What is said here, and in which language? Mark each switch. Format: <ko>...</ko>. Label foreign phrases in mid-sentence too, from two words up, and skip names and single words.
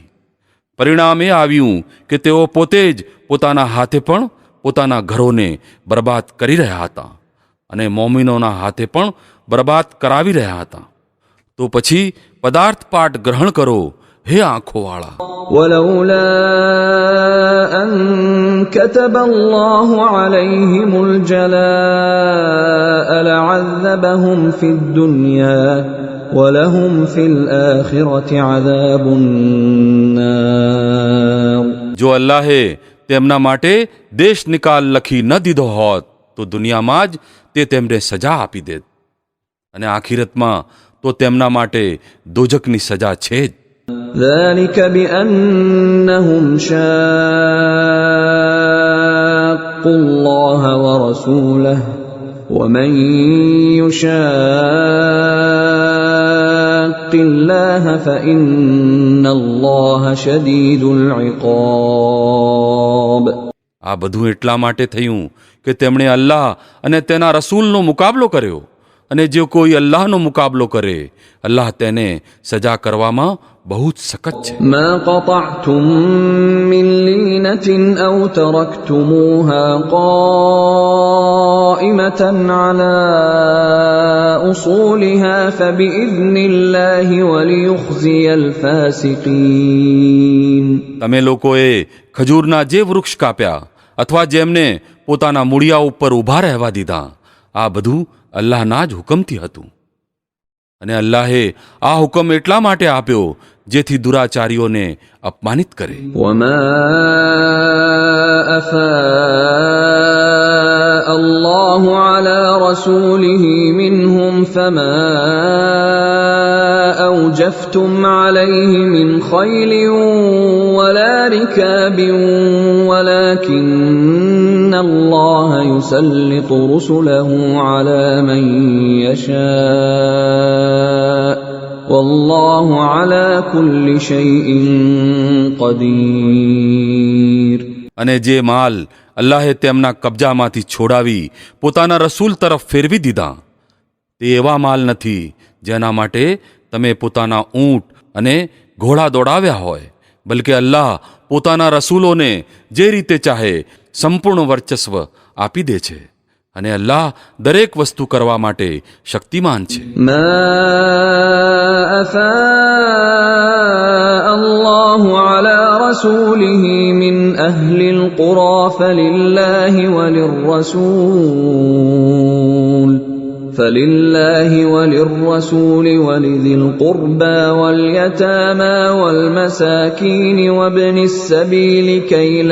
<gu>પરિણામ એ આવ્યું કે તેઓ પોતે જ પોતાના હાથે પણ પોતાના ઘરોને બરબાદ કરી રહ્યા હતા, અને મોમિનોના હાથે પણ બરબાદ કરાવી રહ્યા હતા। તો પછી પદાર્થ પાઠ ગ્રહણ કરો, હે આંખોવાળા।</gu> <ar>ولولا أن كتب الله عليهم الجلاء لعذبهم في الدنيا ولهم في الآخرة عذاب النار।</ar> <gu>જો અલ્લાહે તેમના માટે દેશ નિકાલ લખી ન દીધો હોત તો દુનિયામાં જ તે તેમને સજા આપી દેત, અને આખિરતમાં તો તેમના માટે દોજકની સજા છે જ।</gu> <ar>ذلك بأنهم شاقوا الله ورسوله ومن يشاق الله فإن الله شديد العقاب।</ar> <gu>આ બધું એટલા માટે થયું કે તેમણે અલ્લાહ અને તેના રસૂલનો મુકાબલો કર્યો, અને જો કોઈ અલ્લાહનો મુકાબલો કરે અલ્લાહ તેને સજા કરવામાં બહુ જ સખત છે।</gu> <ar>ما قطعتم من لينة أو تركتموها قائمة على أصولها فبإذن الله وليخزي الفاسقين।</ar> <gu>તમે લોકોએ ખજૂરના જે વૃક્ષ કાપ્યા અથવા જેમને પોતાના મૂળિયા ઉપર ઊભા રહેવા દીધા, આ બધું અલ્લાહના જ હુકમથી હતું, અને અલ્લાહે આ હુકમ એટલા માટે આપ્યો જેથી દુરાચારીઓને અપમાનિત કરે।</gu> <ar>وما أفاء الله على رسوله منهم فما أوجفتم عليه من خيل ولا ركاب ولكن الله يسلط رسله على من يشاء والله على كل شيء قدير।</ar> <gu>અને જે માલ અલ્લાહે તેમના કબજામાંથી છોડાવી પોતાના રસૂલ તરફ ફેરવી દીધા, તે એવા માલ નથી જેના માટે તમે પોતાના ઊંટ અને ઘોડા દોડાવ્યા હોય, બલકે અલ્લાહ પોતાના રસૂલોને જે રીતે ચાહે સંપૂર્ણ વર્ચસ્વ આપી દે છે, અને અલ્લાહ દરેક વસ્તુ કરવા માટે શક્તિમાન છે।</gu> <ar>ما أفاء الله على رسوله من أهل القرى فلله وللرسول ولذي القربى واليتامى والمساكين وابن السبيل كي</ar>